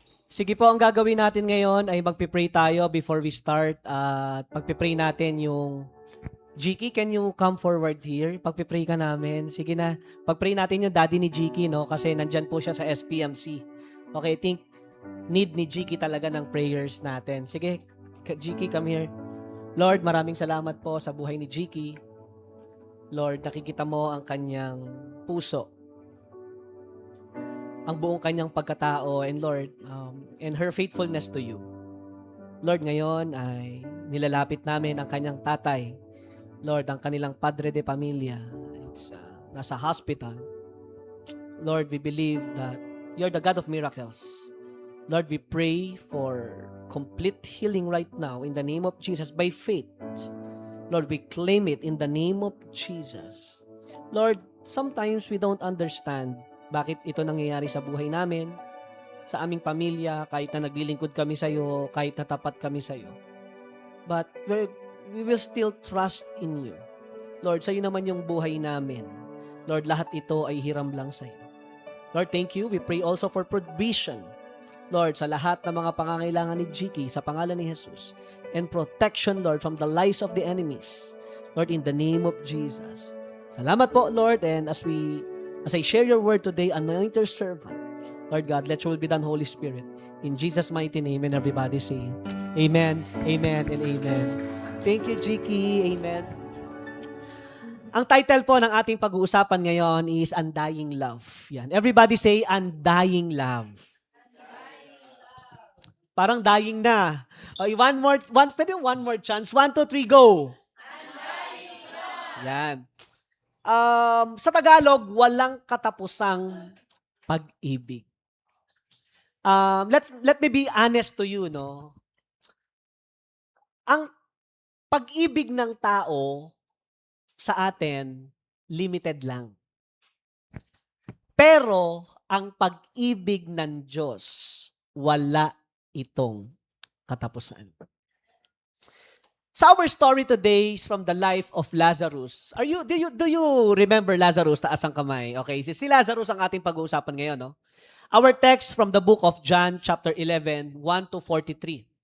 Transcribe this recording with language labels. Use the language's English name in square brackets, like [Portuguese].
[Filipino] Sige po, ang gagawin natin ngayon ay magpipray tayo [English] before we start. [Filipino] At pagpipray natin yung Jiki, [English] can you come forward here? [Filipino] Pagpipray ka namin. Sige na. Pagpray natin yung daddy ni Jiki, no? Kasi nandyan po siya sa SPMC. [English] Okay, I think [Filipino] need ni Jiki talaga ng prayers natin. Sige, Jiki, [English] come here. [Filipino] Lord, maraming salamat po sa buhay ni Jiki. Lord, nakikita mo ang kanyang puso, ang buong kanyang pagkatao, [English] and Lord, and her faithfulness to you. [Filipino] Lord, ngayon ay nilalapit namin ang kanyang tatay. Lord, ang kanilang padre de pamilya, nasa hospital. [English] Lord, we believe that you're the God of miracles. Lord, we pray for complete healing right now in the name of Jesus by faith. Lord, we claim it in the name of Jesus. [Filipino] Lord, [English] sometimes we don't understand [Filipino] bakit ito nangyayari sa buhay namin, sa aming pamilya, kahit na naglilingkod kami sa iyo, kahit na tapat kami sa iyo. [English] But we will still trust in you. [Filipino] Lord, sa iyo naman yung buhay namin. Lord, lahat ito ay hiram lang sa iyo. [English] Lord, thank you. We pray also for provision. Lord, [Filipino] sa lahat ng mga pangangailangan ni Jiki, sa pangalan ni Jesus, [English] and protection, Lord, from the lies of the enemies. Lord, in the name of Jesus. [Filipino] Salamat po, [English] Lord, and as I share your word today, anoint your servant. Lord God, let your will be done, Holy Spirit. In Jesus' mighty name, and everybody say, Amen, Amen, and Amen. Thank you, Jiki. Amen. [Filipino] Ang title po ng ating pag-uusapan ngayon is Undying Love. [English] Yan. Everybody say, Undying Love. [Filipino] Parang dying na. [English] Okay, one more chance. 1, 2, 3, go. Yan. [Filipino] Sa Tagalog, walang katapusang pag-ibig. [English] Let me be honest to you, no? [Filipino] Ang pag-ibig ng tao sa atin, limited lang. Pero, ang pag-ibig ng Diyos, wala itong katapusan. [English] So our story today is from the life of Lazarus. Do you remember Lazarus? [Filipino] Taas ang kamay. Okay, si Lazarus ang ating pag-uusapan ngayon, no? [English] Our text from the book of John chapter 11, 1 to 43.